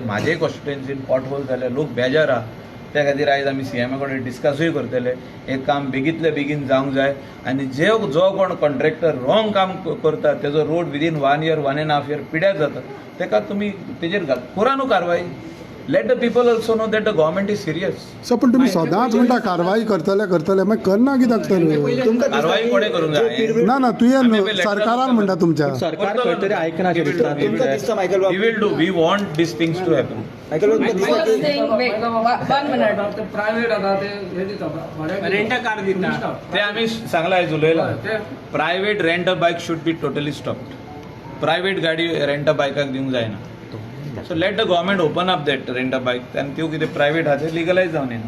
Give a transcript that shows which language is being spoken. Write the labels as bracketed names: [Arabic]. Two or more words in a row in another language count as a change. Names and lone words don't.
[Konkani] म्हाजेय कॉन्स्टिट्युएन्सीन पॉटहोल्स जाले, लोक बेजार आहा. त्या खातीर आयज आमी CM कडेन डिस्कसूय करतले. हें काम बेगींतले बेगीन जावंक जाय आनी जो कोण कॉन्ट्रॅक्टर रॉंग काम करता तेजो रोड विदीन 1 year 1.5 year पिड्यार जाता तेका तुमी तेजेर करा न्हू कारवाय. [English] Let the people also know that the government is serious. [Konkani] सो पण तुम्ही सदांच म्हणटा कारवाई करतले मागीर करना कित्याक तर कारवाई कोणे करूंक जाय? ना तुवें सरकारान म्हणटा तुमच्या सरकार खंय तरी आयकना दिसता. तुमकां दिसता मायकल बाब? [English] We will do. We want these things to happen. [Konkani] मायकल बाब तुमकां दिसता की प्रायव्हेट आता ते हे दिता [English] rent car [Konkani] दिता ते आम्ही सांगला आयज उलयला. [English] Private rent a bike should be totally stopped. [Konkani] प्रायव्हेट गाडी रेंट अ बायकाक दिवंक जायना. [English] So let the government open up that rent a bike [Konkani] आनी त्यो कितें प्रायव्हेट आहा ते लिगलायज जावन येना.